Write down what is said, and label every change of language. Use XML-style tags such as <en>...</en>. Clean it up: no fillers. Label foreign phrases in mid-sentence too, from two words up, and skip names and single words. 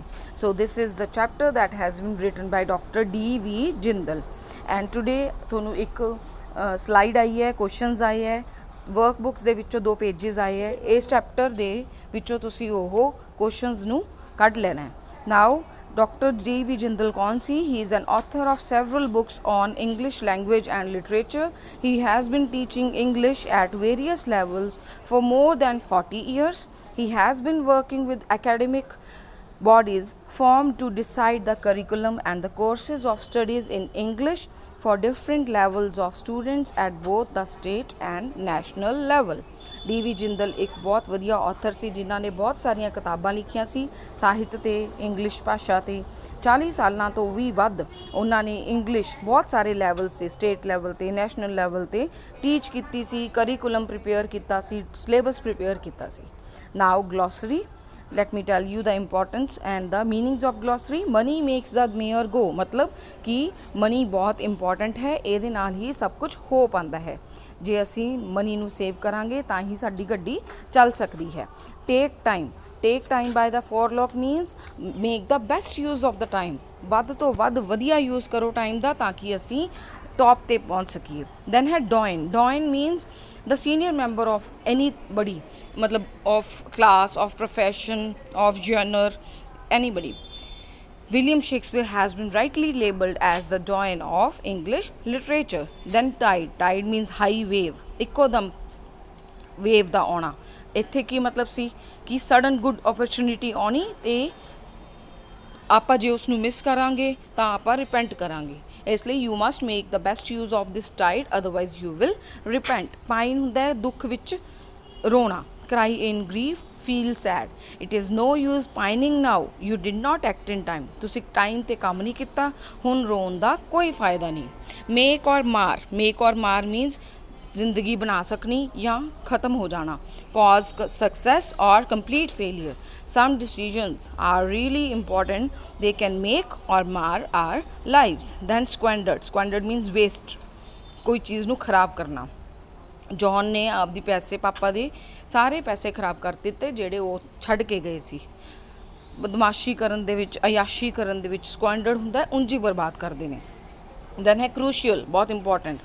<en>so this is the chapter that has been written by Doctor DV ਜਿੰਦਲ। and today</en> <pa>ਤੁਹਾਨੂੰ ਇੱਕ ਸਲਾਈਡ ਆਈ ਹੈ, ਕੁਐਸਚਨਸ ਆਏ ਹੈ, ਵਰਕਬੁੱਕਸ ਦੇ ਵਿੱਚੋਂ 2 ਪੇजेस ਆਏ ਹੈ। ਇਸ ਚੈਪਟਰ ਦੇ ਵਿੱਚੋਂ ਤੁਸੀਂ ਉਹ ਕੁਐਸਚਨਸ ਨੂੰ ਕੱਢ ਲੈਣਾ ਹੈ। ਨਾਓ Dr. D.V. Jindal ਕੌਣ ਸੀ?</pa> <en>He is an author of several books on English language and literature. He has been teaching English at various levels for more than 40 years. He has been working with academic bodies formed to decide the curriculum and the courses of studies in English for different levels of students at both the state and national level.</en> <pa>ਡੀ.ਵੀ. ਜਿੰਦਲ ਇੱਕ ਬਹੁਤ ਵਧੀਆ ਆਥਰ ਸੀ ਜਿਨ੍ਹਾਂ ਨੇ ਬਹੁਤ ਸਾਰੀਆਂ ਕਿਤਾਬਾਂ ਲਿਖੀਆਂ ਸੀ ਸਾਹਿਤ ਤੇ, ਇੰਗਲਿਸ਼ ਭਾਸ਼ਾ ਤੇ। 40 ਸਾਲਾਂ ਤੋਂ ਵੀ ਵੱਧ ਉਹਨਾਂ ਨੇ ਇੰਗਲਿਸ਼ ਬਹੁਤ ਸਾਰੇ ਲੈਵਲਸ 'ਤੇ, ਸਟੇਟ ਲੈਵਲ 'ਤੇ, ਨੈਸ਼ਨਲ ਲੈਵਲ 'ਤੇ ਟੀਚ ਕੀਤੀ ਸੀ, ਕਰੀਕੁਲਮ ਪ੍ਰੀਪੇਅਰ ਕੀਤਾ ਸੀ, ਸਿਲੇਬਸ ਪ੍ਰੀਪੇਅਰ ਕੀਤਾ ਸੀ।</pa> <en>now glossary, let me tell you the importance and the meanings of glossary. money makes the mayor go,</en> <pa>ਮਤਲਬ ਕਿ ਮਨੀ ਬਹੁਤ ਇੰਪੋਰਟੈਂਟ ਹੈ, ਇਹਦੇ ਨਾਲ ਹੀ ਸਭ ਕੁਝ ਹੋ ਪਾਉਂਦਾ ਹੈ। ਜੇ ਅਸੀਂ ਮਨੀ ਨੂੰ ਸੇਵ ਕਰਾਂਗੇ ਤਾਂ ਹੀ ਸਾਡੀ ਗੱਡੀ ਚੱਲ ਸਕਦੀ ਹੈ।</pa> <en>take time by the forelock means make the best use of the time,</en> <pa>ਵੱਧ ਤੋਂ ਵੱਧ ਵਧੀਆ ਯੂਜ਼ ਕਰੋ ਟਾਈਮ ਦਾ ਤਾਂ ਕਿ ਅਸੀਂ ਟੌਪ 'ਤੇ ਪਹੁੰਚ ਸਕੀਏ।</pa> <en>ਦੈਨ ਹੈ doyen means the senior member of anybody, matlab of class, of profession, of genre, anybody. William Shakespeare has been rightly labelled as the doyen of English literature. Then tide means high wave,</en> <pa>ਇੱਕੋਦਮ wave ਦਾ ਆਉਣਾ। ਇੱਥੇ ਕੀ ਮਤਲਬ ਸੀ ਕਿ</pa> <en>sudden good opportunity</en> <pa>ਆਉਣੀ ਤੇ ਆਪਾਂ ਜੇ ਉਸ ਨੂੰ ਮਿਸ ਕਰਾਂਗੇ ਤਾਂ ਆਪਾਂ ਰਿਪੈਂਟ ਕਰਾਂਗੇ। ਇਸ ਲਈ</pa> <en>you must make the best use of this tide, otherwise you will repent.</en> <pa>ਪਾਈਨ ਹੁੰਦਾ ਹੈ ਦੁੱਖ ਵਿੱਚ ਰੋਣਾ,</pa> <en>cry in grief, feel sad. It is no use pining now, you did not act in time.</en> <pa>ਤੁਸੀਂ ਟਾਈਮ 'ਤੇ ਕੰਮ ਨਹੀਂ ਕੀਤਾ, ਹੁਣ ਰੋਣ ਦਾ ਕੋਈ ਫਾਇਦਾ ਨਹੀਂ।</pa> <en>make or mar means</en> <pa>ਜ਼ਿੰਦਗੀ ਬਣਾ ਸਕਣੀ ਜਾਂ ख़त्म ਹੋ ਜਾਣਾ।</pa> <en>cause success or complete failure. Some decisions are really important, they can make or mar our lives. Then squandered means waste,</en> <pa>ਕੋਈ ਚੀਜ਼ ਨੂੰ ਖਰਾਬ ਕਰਨਾ। ਜੌਨ ਨੇ ਆਪਦੀ ਪੈਸੇ, ਪਾਪਾ ਦੇ ਸਾਰੇ ਪੈਸੇ ਖਰਾਬ ਕਰ ਦਿੱਤੇ ਜਿਹੜੇ ਉਹ ਛੱਡ ਕੇ ਗਏ ਸੀ। ਬਦਮਾਸ਼ੀ ਕਰਨ ਦੇ ਵਿੱਚ, ਅਯਾਸ਼ੀ ਕਰਨ ਦੇ ਵਿੱਚ ਸਕੁਐਂਡਰਡ ਹੁੰਦਾ, ਉਂਝ ਹੀ ਬਰਬਾਦ ਕਰਦੇ ਨੇ। ਦੈਨ ਹੈ ਕ੍ਰੂਸ਼ੀਅਲ, ਬਹੁਤ ਇੰਪੋਰਟੈਂਟ।</pa>